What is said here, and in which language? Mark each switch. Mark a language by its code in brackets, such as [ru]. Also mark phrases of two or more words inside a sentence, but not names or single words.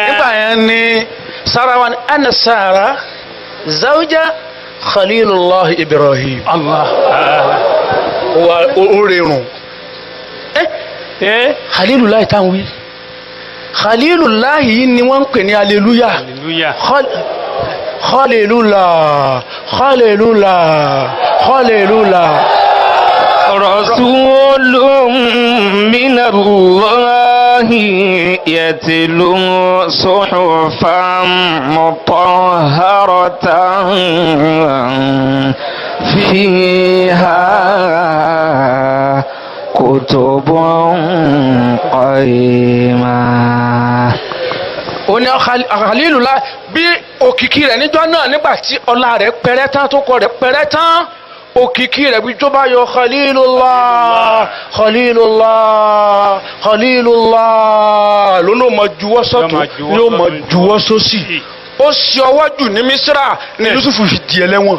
[yo] nígbà yẹn ni Sara wa ni ana Sara [ar] زوجة خليل الله [yo] Ibrahim. Allah. ó rerun. Khalilullah tá ń wí. Khalilullah yìí ni wọ́n ń pè ní aleluya. Hallelujah. Hallelujah. Hallelujah. Hallelujah. [ar] رسول من الله يتلو صحفا مطهرة فيها كتب قيمة. [yo] ó ní Khalilullah bí òkìkí rẹ̀ níjọ́ náà nígbà tí ọlá rẹ̀ pẹrẹ́ tán tó kọ rẹ̀ pẹrẹ́ tán òkìkí rẹ̀ bí tó bá yọ Khalilullah Khalilullah Khalilullah lónà ó máa juwọ́ sọ́tún ní ó máa juwọ́ sósì ó sì ọwọ́ jù ní Mísírà ní Yusufu fi di ẹlẹ́wọ̀n.